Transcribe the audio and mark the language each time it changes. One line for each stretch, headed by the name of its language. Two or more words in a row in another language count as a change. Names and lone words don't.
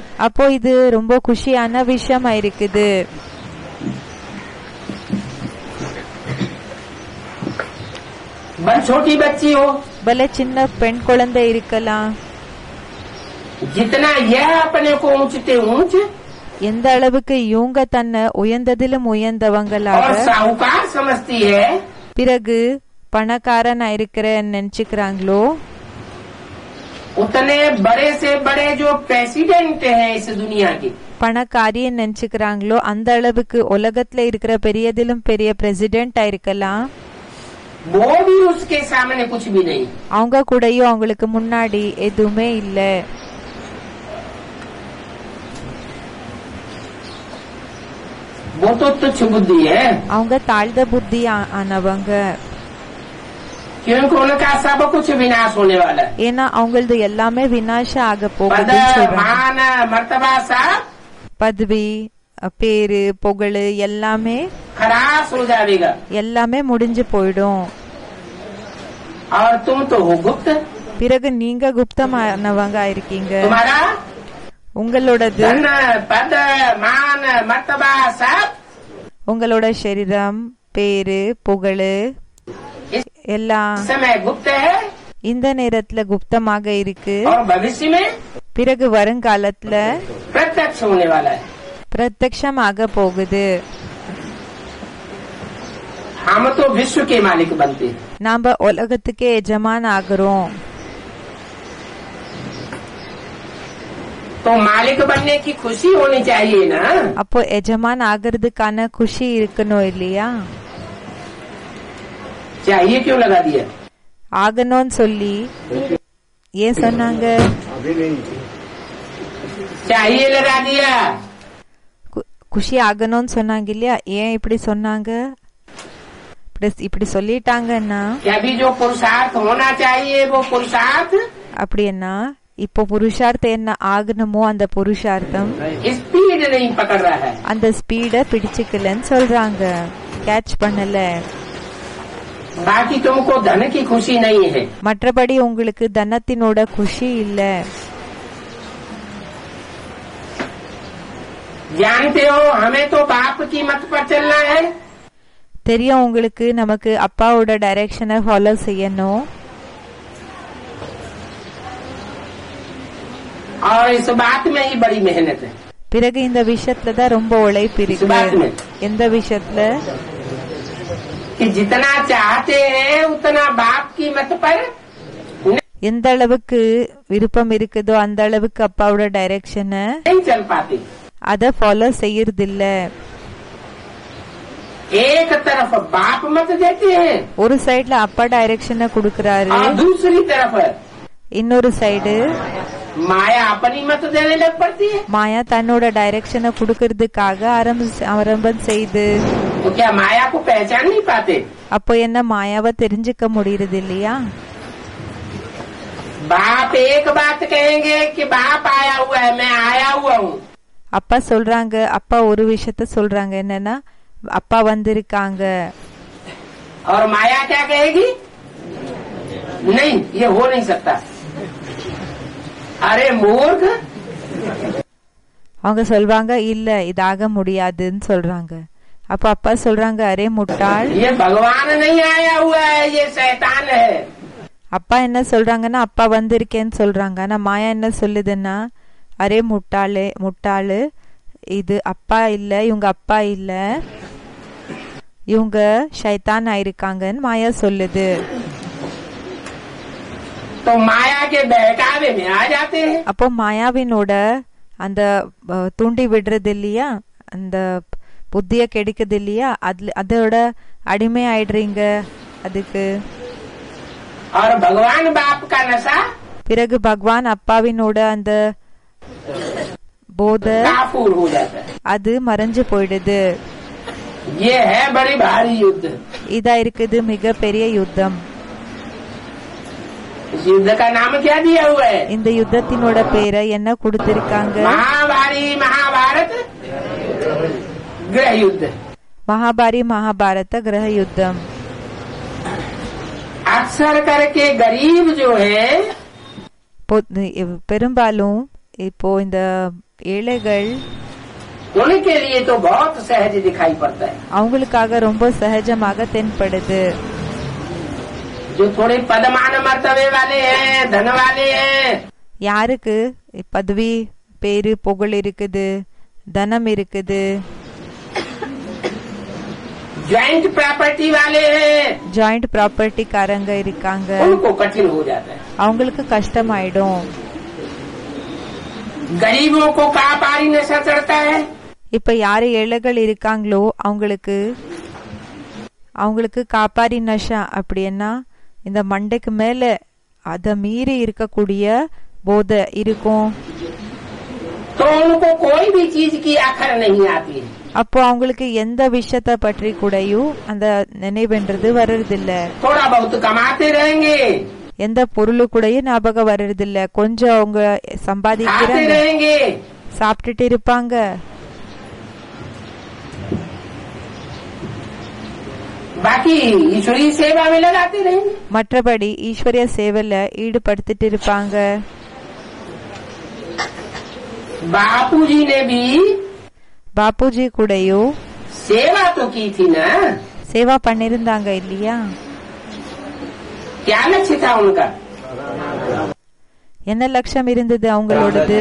Tamil: அப்போ இது ரொம்ப குஷியான விஷயமா இருக்குது.
Hindi: बड़ी छोटी बच्ची हो,
Tamil: பல சின்ன பெண் குழந்தை இருக்கலாம்,
Hindi: जितना यह अपने को ऊंचते ऊंच
Tamil: எந்த அளவுக்கு இவங்க தன்னை உயர்ந்ததிலும்
Hindi: और
Tamil: உயர்ந்தவங்களாக
Hindi: साहूकार समझती है,
Tamil: பிறகு பணக்காரனா இருக்கிறேன்னு நினைச்சுக்கிறாங்களோ,
Hindi: उतने बड़े से बड़े जो प्रेसिडेंट हैं इस दुनिया के,
Tamil: பணக்காரியை நினைச்சுக்கிறாங்களோ அந்த அளவுக்கு உலகத்துல இருக்கிற பெரியதிலும் பெரிய பிரசிடென்டா இருக்கலாம்,
Hindi: वो भी उसके सामने कुछ भी नहीं।
Tamil: அவங்க கூடயும் அவங்களுக்கு முன்னாடி எதுவுமே இல்ல.
Hindi: वो तो तुच्छ बुद्धि है,
Tamil: அவங்க தாழ்ந்த புத்தி ஆனவங்க.
Hindi: क्योंकि उनका सब कुछ विनाश होने वाला है।
Tamil: ஏன்னா அவங்களது எல்லாமே விநாசம் ஆக
Hindi: पद
Tamil: போகுதுன்னு சொல்றாங்க.
Hindi: मान मर्तबा सब
Tamil: பதவி, பேரு, புகழ் எல்லாமே
Hindi: खरास हो जाएगा
Tamil: எல்லாமே முடிஞ்சு போயிடும்.
Hindi: और तुम तो हो गुप्त।
Tamil: பிறகு நீங்க குப்தமானவங்க இருக்கீங்க.
Hindi: तुम्हारा
Tamil: உங்களோடது
Hindi: धन पद मान मर्तबा सब
Tamil: உங்களோட சரீரம், பேரு, புகழ்
Hindi: इस
Tamil: எல்லாம்
Hindi: समय गुप्त है
Tamil: இந்த நேரத்துல குப்தமாக இருக்கு.
Hindi: और भविष्य में
Tamil: பிறகு வருங்காலத்துல
Hindi: प्रत्यक्ष होने वाला है।
Tamil: பிரத்யக்ஷமாக போகுது.
Hindi: हम तो विश्व के मालिक बनते हैं।
Tamil: நாம உலகத்துக்கே எஜமான் ஆகிறோம்.
Hindi: तो मालिक बनने की खुशी होनी चाहिए ना।
Tamil: அப்போ எஜமான் ஆகிறதுக்கான குஷி இருக்கணும் இல்லையா?
Hindi: चाहिए क्यों लगा दिया?
Tamil: ஆகணும்னு சொல்லி ஏன் சொன்னாங்க?
Hindi: अभी नहीं। चाहिए लगा दिया।
Tamil: குஷி ஆகணும்னு சொன்னாங்க இல்லையா? ஏன் இப்படி சொன்னாங்க? இப்படி சொல்லிட்டாங்கன்னா
Hindi: कि अभी जो पुरुषार्थ होना चाहिए वो पुरुषार्थ
Tamil: அப்படின்னா இப்போ புருஷார்த்தம் என்ன ஆகணுமோ அந்த புருஷார்த்தம்
Hindi: स्पीड नहीं पकड़ रहा है।
Tamil: அந்த ஸ்பீட பிடிச்சுக்கலன்னு சொல்றாங்க, கேட்ச் பண்ணல.
Hindi: बाकी तुमको धन की खुशी नहीं है।
Tamil: மற்றபடி உங்களுக்கு தனத்தினோட குஷி இல்ல.
Hindi: जानते हो हमें तो बाप की मत पर चलना है
Tamil: தெரியும் உங்களுக்கு, நமக்கு அப்பாவோட டைரக்ஷனை ஃபாலோ செய்யணும்.
Hindi: और इस बात में ही बड़ी मेहनत है।
Tamil: பிறகு இந்த விஷயத்துல தான் ரொம்ப உழைப்பு
Hindi: इस बात
Tamil: இருக்கு.
Hindi: में
Tamil: எந்த விஷயத்துல?
Hindi: कि जितना चाहते हैं उतना बाप की मत पर
Tamil: எந்த அளவுக்கு விருப்பம் இருக்குதோ அந்த அளவுக்கு அப்பாவோட டைரக்ஷனை
Hindi: नहीं चल पाते।
Tamil: அத ஃபாலோ செய்யறதில்ல.
Hindi: एक तरफ बाप मत देते हैं
Tamil: ஒரு சைடுல அப்பா டைரக்ஷனை கொடுக்கறாரு,
Hindi: और दूसरी तरफ
Tamil: இன்னொரு சைடு
Hindi: माया अपनी मत देने लग पड़ती है।
Tamil: மாயா தன்னோட டைரக்ஷனை கொடுக்கறதுக்காக ஆரம்பம் செய்து
Hindi: तो क्या माया को पहचान नहीं पाते?
Tamil: அப்போ என்ன மாயாவை தெரிஞ்சுக்க முடியறது இல்லையா?
Hindi: बाप एक बात कहेंगे कि बाप आया हुआ है, मैं आया हुआ हूँ।
Tamil: அப்பா சொல்றாங்க, அப்பா ஒரு விஷயத்த சொல்றாங்க, என்னன்னா அப்பா வந்திருக்காங்க.
Hindi: और माया क्या कहेगी? नहीं, ये हो नहीं सकता। अरे मूर्ख,
Tamil: அவங்க சொல்வாங்க இல்ல இதாக முடியாதுன்னு சொல்றாங்க. அப்ப அப்பா சொல்றாங்க அரே முட்டாள்.
Hindi: ये भगवान नहीं आया हुआ है, ये शैतान है।
Tamil: அப்பா என்ன சொல்றாங்கன்னா அப்பா வந்திருக்கேன்னு சொல்றாங்க. ஆனா மாயா என்ன சொல்லுதுன்னா அரே முட்டாளு, இது அப்பா இல்ல, இவங்க அப்பா இல்ல, இவங்க ஷைத்தான் ஆயிருக்காங்கன்னு மாயா சொல்லுது.
Hindi: तो माया के बहकावे में आ जाते हैं।
Tamil: அப்போ மாயாவினோட அந்த தூண்டி விடுறது இல்லையா, அந்த புத்திய கெடுக்குது இல்லையா, அதோட அடிமை ஆயிடுறீங்க அதுக்கு.
Hindi: और भगवान बाप का नशा
Tamil: பிறகு பகவான் அப்பாவினோட அந்த போத
Hindi: काफूर हो जाता है।
Tamil: அது மறைஞ்சு போயிடுது.
Hindi: ये है बड़ी भारी युद्ध।
Tamil: இதா இருக்குது மிக பெரிய யுத்தம்.
Hindi: इस युद्ध का नाम क्या दिया हुआ है?
Tamil: இந்த யுத்தத்தினோட பேரை என்ன கொடுத்திருக்காங்க?
Hindi: महाभारी महाभारत गृह युद्ध।
Tamil: மகாபாரி மகாபாரத கிரக யுத்தம்.
Hindi: अक्सर करके गरीब जो है
Tamil: பெரும்பாலும் இப்போ இந்த ஏழைகள்
Hindi: उनके लिए तो बहुत सहज दिखाई पड़ता है।
Tamil: அவங்களுக்காக ரொம்ப சகஜமாக தென்படுது.
Hindi: जो थोड़े पदमान मर्तबे वाले हैं, धन वाले हैं,
Tamil: யாருக்கு பதவி, பேரு, புகழ் இருக்குது, தனம் இருக்குது,
English: joint property
Hindi: वाले हैं,
Tamil: ஜாயிண்ட் ப்ராப்பர்ட்டிக்காரங்க இருக்காங்க,
Hindi: उनको कठिन हो जाता है।
Tamil: அவங்களுக்கு கஷ்டமாயிடும்.
Hindi: गरीबों को कापारी नशा चढ़ता है।
Tamil: இப்ப யாரு ஏழைகள் இருக்காங்களோ அவங்களுக்கு
Hindi: कापारी नशा
Tamil: அப்படின்னா இந்த மண்டைக்கு மேல அத மீறி இருக்கக்கூடிய போதை இருக்கும்.
Hindi: तो उनको कोई भी चीज की आखर नहीं आती है।
Tamil: அப்போ அவங்களுக்கு எந்த விஷயத்த பற்றி கூடயும் அந்த நினைவுன்றது வர்றதில்ல.
Hindi: थोड़ा बहुत कमाते रहेंगे,
Tamil: எந்த பொருளு கூடயும் ஞாபகம் வர்றதில்ல. கொஞ்சம் அவங்க
Hindi: खाते
Tamil: சம்பாதிக்கிறாங்க,
Hindi: रहेंगे,
Tamil: சாப்பிட்டுட்டு இருப்பாங்க,
Hindi: बाकी ईश्वरीय सेवा में लगाते रहेंगे।
Tamil: மற்றபடி ஈஸ்வரிய சேவையில ஈடுபடுத்திட்டு இருப்பாங்க.
Hindi: बापूजी ने भी
Tamil: பாப்புஜி கூடயும்
Hindi: सेवा तो की थी ना,
Tamil: சேவா பண்ணிருந்தாங்க இல்லையா?
Hindi: क्या लक्ष्य था उनका?
Tamil: என்ன லட்சியம் இருந்தது அவங்களோடது?